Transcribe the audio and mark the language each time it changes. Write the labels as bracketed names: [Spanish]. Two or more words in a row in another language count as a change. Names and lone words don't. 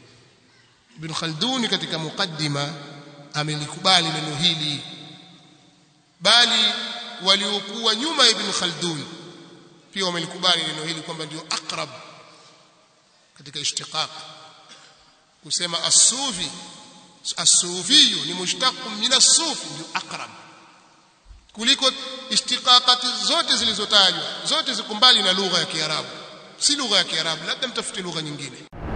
[Swahili] Ibn Khaldun katika muqaddima amelikubali neno hili, bali waliokuwa nyuma ya Ibn Khaldun pia wamelikubali neno hili kwamba ndio akrab katika ishtiqaq, kusema as-sufi, [Arabic] as-sufi ni مشتق من الصوف, [Swahili] ndio akrab kuliko ishtiqaqati zote zilizotajwa. Zote zikumbali na lugha ya Kiarabu, si lugha ya Kiarabu, labda mtafute lugha nyingine.